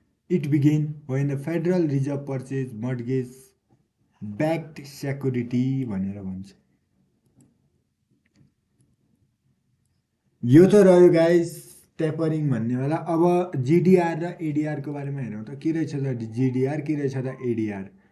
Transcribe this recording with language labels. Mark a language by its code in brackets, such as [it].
[en] It began when the Federal Reserve purchased mortgage backed security [ne] भनेर भन्छ। यो त रह्यो गाइस ट्यापरिङ भन्नेवाला। अब जिडिआर र एडिआरको बारेमा हेरौँ त के रहेछ त जिडिआर, के रहेछ त एडिआर।